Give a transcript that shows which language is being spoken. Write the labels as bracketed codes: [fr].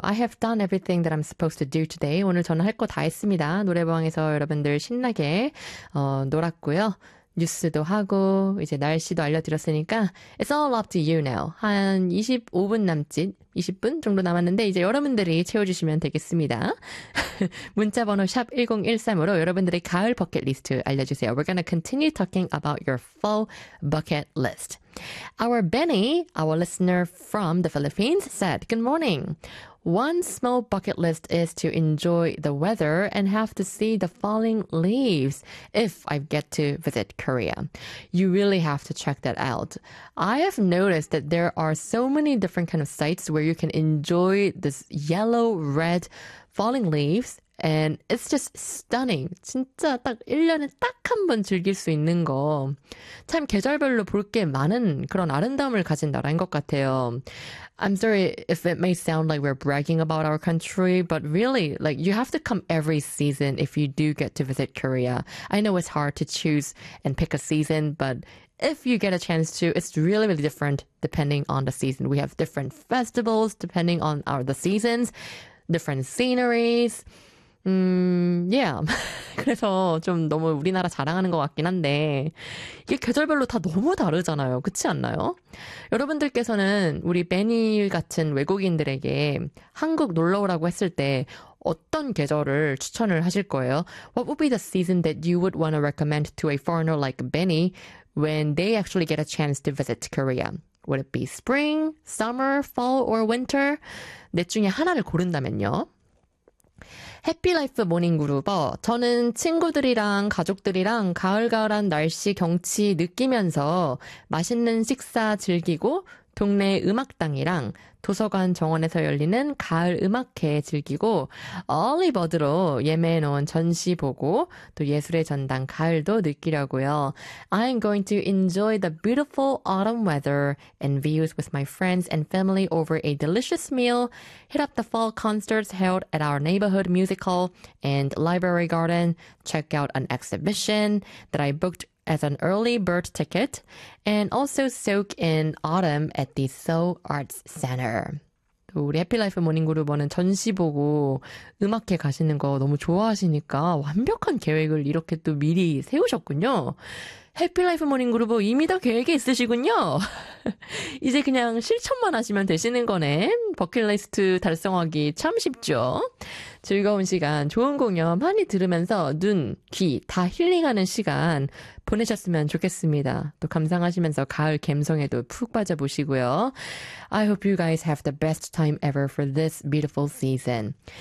[en] I have done everything that I'm supposed to do today. [ko] 오늘 저는 할 거 다 했습니다. 노래방에서 여러분들 신나게 놀았고요. 뉴스도 하고 이제 날씨도 알려드렸으니까 [en] It's all up to you now. [ko] 한 25분 남짓, 20분 정도 남았는데 이제 여러분들이 채워주시면 되겠습니다. 문자번호 샵1013으로 여러분들의 가을 버킷리스트 알려주세요. [en] We're gonna continue talking about your fall bucket list. Our Benny, our listener from the Philippines, said, Good morning. One small bucket list is to enjoy the weather and have to see the falling leaves if I get to visit Korea. You really have to check that out. I have noticed that there are so many different kind of sites where you can enjoy this yellow, red falling leaves. And it's just stunning. [ko] 진짜 딱 1년에 딱 한 번 즐길 수 있는 거. 참 계절별로 볼 게 많은 그런 아름다움을 가진 나라인 것 같아요. [en] I'm sorry if it may sound like we're bragging about our country, but really, like, you have to come every season if you do get to visit Korea. I know it's hard to choose and pick a season, but if you get a chance to, it's really, really different depending on the season. We have different festivals depending on the seasons, different sceneries. Yeah. [ko] 그래서 좀 너무 우리나라 자랑하는 것 같긴 한데 이게 계절별로 다 너무 다르잖아요. 그렇지 않나요? 여러분들께서는 우리 베니 같은 외국인들에게 한국 놀러 오라고 했을 때 어떤 계절을 추천을 하실 거예요? [en] What would be the season that you would want to recommend to a foreigner like Benny when they actually get a chance to visit Korea? Would it be spring, summer, fall, or winter? [ko] 넷 중에 하나를 고른다면요. 해피라이프 모닝그룹어 저는 친구들이랑 가족들이랑 가을가을한 날씨 경치 느끼면서 맛있는 식사 즐기고 동네 음악당이랑 도서관 정원에서 열리는 가을 음악회 즐기고 얼리버드로 예매해 놓은 전시 보고 또 예술의 전당 가을도 느끼려고요. [en] I'm going to enjoy the beautiful autumn weather and views with my friends and family over a delicious meal, hit up the fall concerts held at our neighborhood music hall and library garden, check out an exhibition that I booked as an early bird ticket, and also soak in autumn at the Seoul Arts Center. [ko] 우리 해피라이프 모닝그룹은 전시 보고 음악회 가시는 거 너무 좋아하시니까 완벽한 계획을 이렇게 또 미리 세우셨군요. 해피라이프 모닝그룹은 이미 다 계획이 있으시군요. 이제 그냥 실천만 하시면 되시는 거네. 버킷리스트 달성하기 참 쉽죠. 즐거운 시간, 좋은 공연 많이 들으면서 눈, 귀 다 힐링하는 시간 보내셨으면 좋겠습니다. 또 감상하시면서 가을 감성에도 푹 빠져보시고요. [en] I hope you guys have the best time ever for this beautiful season.